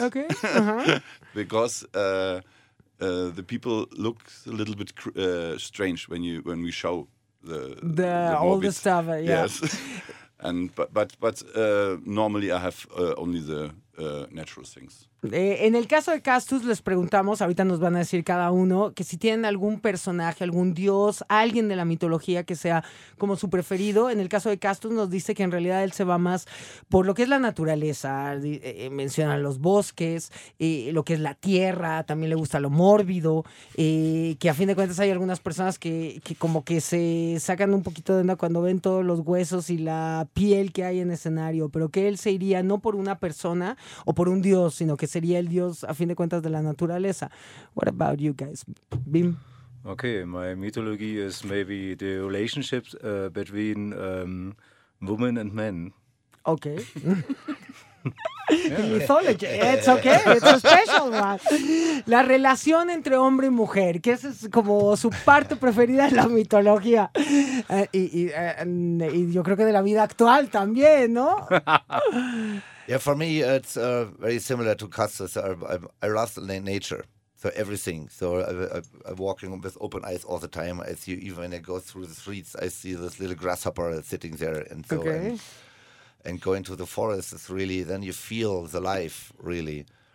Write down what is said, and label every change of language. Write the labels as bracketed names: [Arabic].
[English] Okay. Uh-huh. Because the people look a little bit strange when we show the all the stuff. Yeah. Yes. And but normally I have only the natural things. [Spanish] En el caso de Castus les preguntamos, ahorita nos van a decir cada uno, que si tienen algún personaje, algún dios, alguien de la mitología que sea como su preferido. En el caso de Castus nos dice que en realidad él se va más por lo que es la naturaleza, menciona los bosques, lo que es la tierra, también le gusta lo mórbido, que a fin de cuentas hay algunas personas que como que se sacan un poquito de onda cuando ven todos los huesos y la piel que hay en escenario, pero que él se iría no por una persona o por un dios, sino que sería el dios, a fin de cuentas, de la naturaleza. [English] What about you guys? Bim? Okay, my mythology is maybe the relationships between women and men. Okay. Yeah, mythology. It's okay. It's a special one. [Spanish] La relación entre hombre y mujer, que es como su parte preferida en la mitología. Y yo creo que de la vida actual también, ¿no? [English] Yeah, for me, it's very similar to Custis. I love the nature. So everything. So I'm walking with open eyes all the time. I see, even when I go through the streets, I see this little grasshopper sitting there. And so, okay. And going to the forest is really, then you feel the life, really.